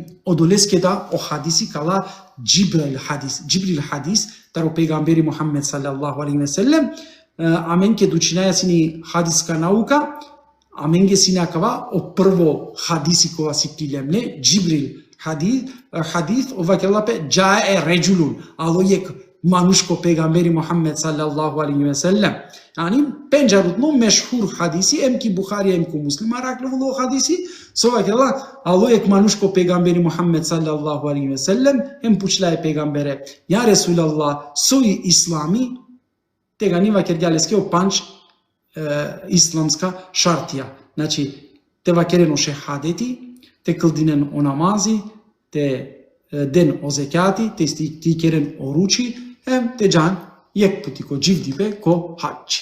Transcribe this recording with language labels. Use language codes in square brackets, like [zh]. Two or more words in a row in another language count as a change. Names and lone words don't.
[rom] Одолеске да о хадиси кала Джибрил хадис, таро пегамбери Мухаммед [ar] صلى الله عليه وسلم, [rom] амен ке дучинаја сини хадиска наука, амен ге сини акава о прво хадиси кога си прилемне, Джибрил хадис, ова ке лапе, [ar] جاء رجل, [rom] ало манушко пегамбери Мухаммед [ar] صلى الله عليه وسلم. [rom] Yani pencerutno meşhur hadisi em ki Bukhari em ki Muslim araklı hadisi sova kela Allahu ek manuşko peygamberi Muhammed [ar] صلى الله عليه وسلم [rom] em puçlay peygambere [ar] يا رسول الله [rom] soy islami te ganiva kergaleske o panč islamska šartija. Znači te vakeren o šehadeti, te kıldinen o namazi, te den o zekati, te ti keren o ruči, hem te can jek puti ko civdibe ko hac.